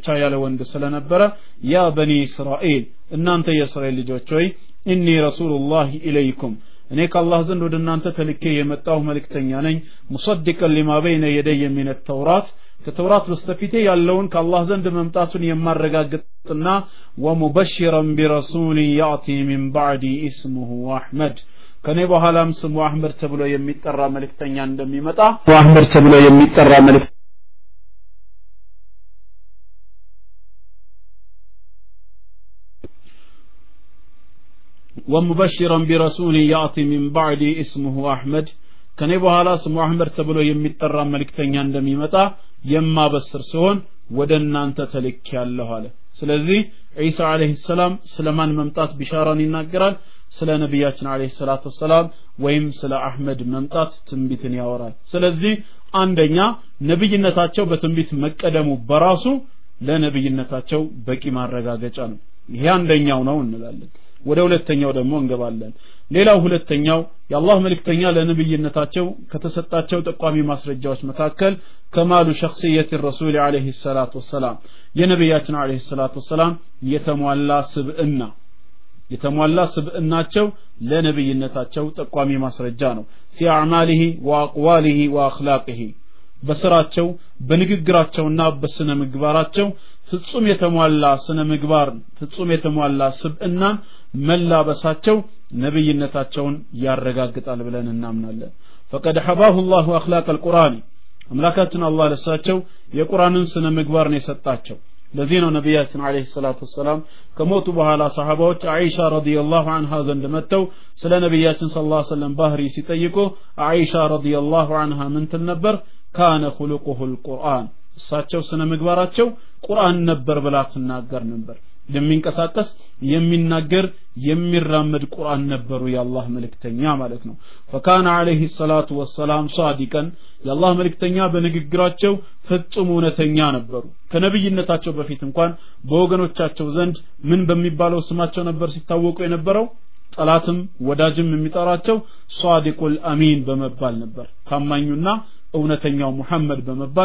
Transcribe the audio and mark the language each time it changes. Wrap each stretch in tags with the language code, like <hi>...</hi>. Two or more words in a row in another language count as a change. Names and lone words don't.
<am>ያለ ወንድ ስለነበረ</am> <ar>يا بني إسرائيل</ar> <am>እናንተ የእስራኤል ልጆች ሆይ</am> <ar>إني رسول الله إليكم</ar> <am>እኔ ከአላህ ዘንድ ወደ እናንተ ተልኬ የመጣሁ መልእክተኛ ነኝ</am> <ar>مصدقا لما بين يدي من التوراة</ar> <am>ከተውራት በስተፊቴ ያለውን ከአላህ ዘንድ መምጣቱን የማረጋግጥና</am> <ar>ومبشرا برسول يأتي من بعدي اسمه أحمد</ar> <am>ከኔ በኋላም ስሙ አህመድ ተብሎ የሚጠራ መልእክተኛ እንደሚመጣ አህመድ ተብሎ የሚጠራ መልእክተኛ</am> <ar>ومبشرا برسول ياتي من بعد اسمه احمد</ar> <am>ከኔ በኋላ ስሙ አህመድ ተብሎ የሚጠራ መልእክተኛ እንደሚመጣ የማበስር ሲሆን ወደናንተ ተልኬያለሁ አለ ስለዚህ ኢሳ</am> <ar>عليه السلام</ar> <am>ስለማን መምጣት ቢሻራን ይናገራል ስለ ነብያችን</am> <ar>عليه الصلاة والسلام</ar> <am>ወይም ስለ አህመድ መምጣት ትንቢትን ያወራል ስለዚህ አንደኛ ነብይነታቸው በትንቢት መቀደሙ በራሱ ለነብይነታቸው በቂ ማረጋገጫ ነው ይሄ አንደኛው ነው እንላለን ወደ ሁለተኛው ደግሞ እንገባለን ሌላው ሁለተኛው የአላህ መልእክተኛ ለነብይነታቸው ከተሰጣቸው ጠቋሚ ማስረጃዎች መካከል</am> <ar>كمال شخصية الرسول عليه الصلاه والسلام</ar> <am>የነብያችን</am> <ar>عليه الصلاه والسلام</ar> <am>የተሟላ ስብዕናቸው ለነብይነታቸው ጠቋሚ ማስረጃ ነው</am> <ar>في اعماله واقواله واخلاقه</ar> <am>በስራቸው በንግግራቸውና በስነ ምግባራቸው ፍጹም የተሟላ ስነ ምግባር ፍጹም የተሟላ ስብዕና መላበሳቸው ነብይነታቸውን ያረጋግጣል ብለን እናምናለን</am> <ar>فقد حباه الله اخلاق القران</ar> <am>አምላካችን አላህ ለሳቸው የቁርአንን ስነ ምግባር ነው የሰጣቸው ለዚህ ነው ነብያችን</am> <ar>عليه الصلاة والسلام</ar> <am>ከሞቱ በኋላ ሰሃባዎች አይሻ</am> <ar>رضي الله عنها</ar> <am>ዘንድ መጥተው ስለ ነብያችን</am> <ar>صلى الله عليه وسلم</ar> <am>ባህሪ ሲጠይቁ አይሻ</am> <ar>رضي الله عنها</ar> <am>ምን ትል ነበር</am> <ar>كان خلقه القرآن</ar> <am>እሳቸው ስነ ምግባራቸው ቁርአን ነበር ብላ ትናገር ነበር የሚንቀሳቀስ የሚናገር የሚራመድ ቁርአን ነበሩ የአላህ መልእክተኛ ማለት ነው</am> <ar>فكان عليه الصلاه والسلام</ar> <am>صادقا የአላህ መልእክተኛ በንግግራቸው ፍጹም እውነተኛ ነበሩ ከነብይነታቸው በፊት እንኳን በወገኖቻቸው ዘንድ ምን በሚባለው ስማቸው ነበር ሲታወቁ የነበረው ጠላትም ወዳጅም የሚጠራቸው</am> <ar>الصادق الأمين</ar> <am>በመባል ነበር ታማኙና እውነተኛው ሙሐመድ በመባል</am>